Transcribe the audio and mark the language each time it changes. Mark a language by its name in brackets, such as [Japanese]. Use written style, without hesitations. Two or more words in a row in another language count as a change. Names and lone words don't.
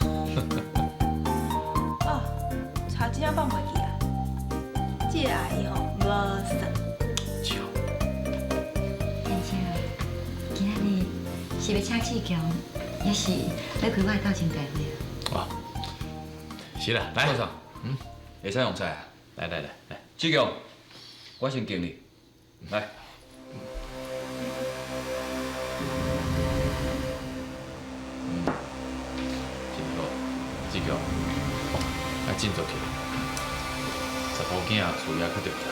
[Min Nan Chinese] 哦，差真正放袂记啊。这个阿姨吼，无算。笑。先生，今仔日是要请志强，也是要开我的斗争大会啊？哇，是啦，来，杜尚，会使用菜啊？来，志强，我先敬你，来。真好，志强，啊，振作起来，查甫囝事业较重要。